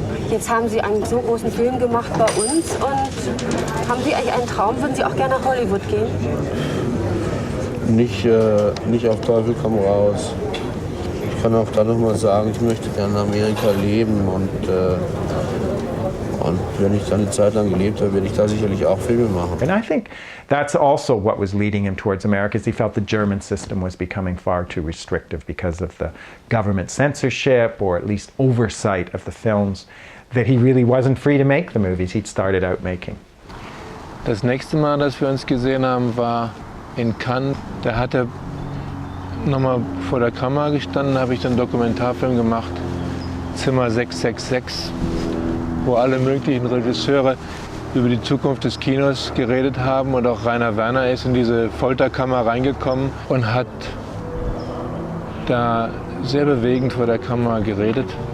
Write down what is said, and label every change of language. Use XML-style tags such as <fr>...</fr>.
<de>Jetzt haben Sie einen so großen Film gemacht bei uns und haben Sie eigentlich einen Traum? Würden Sie auch gerne nach Hollywood gehen? Nicht auf Teufel komm raus. Ich kann auch da noch mal sagen, ich möchte gerne in Amerika leben und wenn ich da eine Zeit lang gelebt habe, werde ich da sicherlich auch Filme machen.</de> <en>And I think that's also what was leading him towards America, is he felt the German system was becoming far too restrictive because of the government censorship, or at least oversight of the films, that he really wasn't free to make the movies he'd started out making.</en> <de>Das nächste Mal, dass wir uns gesehen haben, war in Cannes. Da hat er nochmal vor der Kamera gestanden, habe ich dann einen Dokumentarfilm gemacht, Zimmer 666, wo alle möglichen Regisseure über die Zukunft des Kinos geredet haben, und auch Rainer Werner ist in diese Folterkammer reingekommen und hat da sehr bewegend vor der Kamera geredet.</de>